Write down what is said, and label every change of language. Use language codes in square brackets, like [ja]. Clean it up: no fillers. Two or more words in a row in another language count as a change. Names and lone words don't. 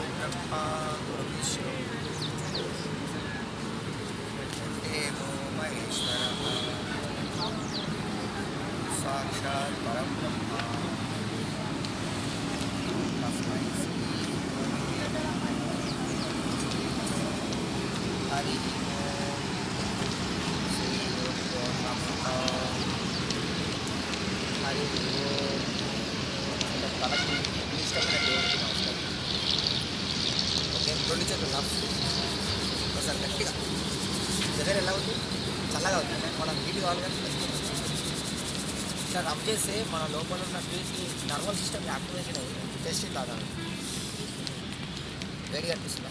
[sa] परब्रह्मा गुरुविष्णु देवो महेश्वरः साक्षात् परब्रह्मा तस्मै श्री हरि ओम श्री गुरुभ्यो नमः हरि ओम [te] తనకి ఇష్టమైన దేవుడికి నమస్కారం. ఓకే, రెండు చేతులు ఒకసారి గట్టిగా దగ్గర ఎలా ఉంది, చల్లగా ఉంది, మనం హీట్ కావాలి కానీ ఇట్లా రబ్ చేస్తే మన లోపల ఉన్న హీట్కి [en] nerval system activation [te] అయ్యి టెస్టింగ్ లాగా వేడిగా అనిపిస్తుంది.